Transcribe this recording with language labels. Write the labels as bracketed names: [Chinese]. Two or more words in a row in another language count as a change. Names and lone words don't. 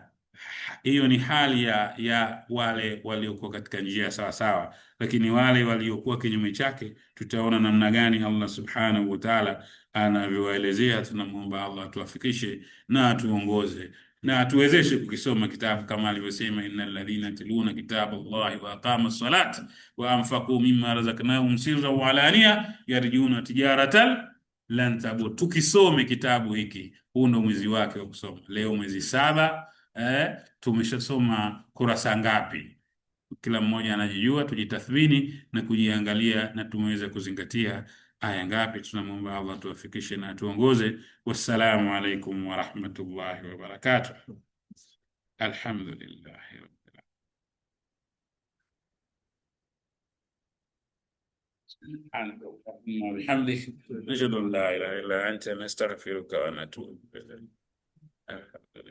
[Swahili] Hiyo ni hali ya wale waliokuwa katika njia sawa sawa, lakini wale waliokuwa kinyume chake tutaona namna gani Allah [Arabic] سبحانه وتعالى [Swahili] anavyowaelezea. Tunamwomba Allah atuwafikishe na atuongoze na atuwezeshe kukisoma kitabu kama alivyosema, [Arabic] إن الذين يتلون كتاب الله وأقاموا الصلاة وأنفقوا مما رزقناهم سرا وعلانية يرجون تجارة لن تبور. [Swahili] Tukisome kitabu hiki, huu ndo mwezi wake wa kusoma. Leo mwezi 7, tumeshasoma kurasa ngapi? Kila mmoja anajijua, tujitathmini na kujiangalia, na tumeweza kuzingatia aya ngapi? Tunamwomba Allah tuwafikishe na tuongoze. [Arabic] والسلام عليكم ورحمة الله وبركاته. Alhamdulillah. سبحانك اللهم وبحمدك نشهد ان لا اله الا انت نستغفرك ونتوب اليك.